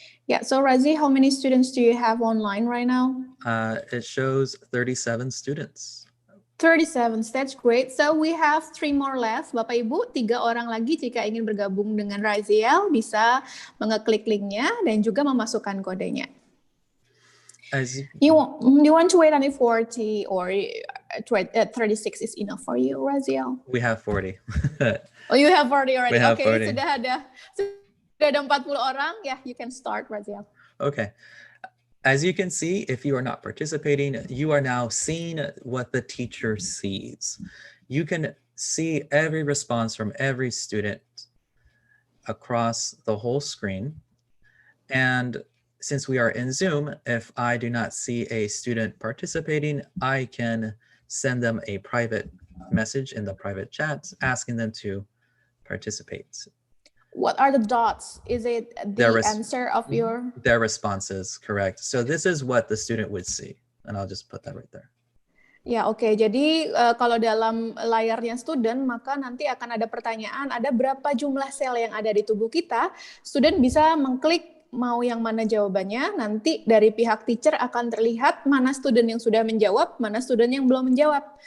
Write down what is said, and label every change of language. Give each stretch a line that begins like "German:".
English: Yeah, so Razi, how many students do you have online right now? It shows 37 students. 37, that's great. So we have 3 more left.
Indonesian: Bapak Ibu, 3 orang lagi jika ingin bergabung dengan Raziel bisa mengeklik linknya dan juga memasukkan kodenya.
English: You want to wait until 40 or 36 is enough for you, Raziel? We have 40. Oh, you have 40 already. We have okay, 40.
Indonesian: Sudah ada 40 orang.
English: Yeah, you can start, Raziel. Okay. As you can see, if you are not participating, you are now seeing what the teacher sees. You can see every response from every student across the whole screen. And since we are in Zoom, if I do not see a student participating, I can send them a private message in the private chat asking them to participate. What are the dots? Is it the answer of your... Their responses, correct. So this is what the student would see. And I'll just put that right there.
Indonesian: Ya, oke. Jadi kalau dalam layarnya student, maka nanti akan ada pertanyaan, ada berapa jumlah sel yang ada di tubuh kita. Student bisa mengklik mau yang mana jawabannya. Nanti dari pihak teacher akan terlihat mana student yang sudah menjawab, mana student yang belum menjawab.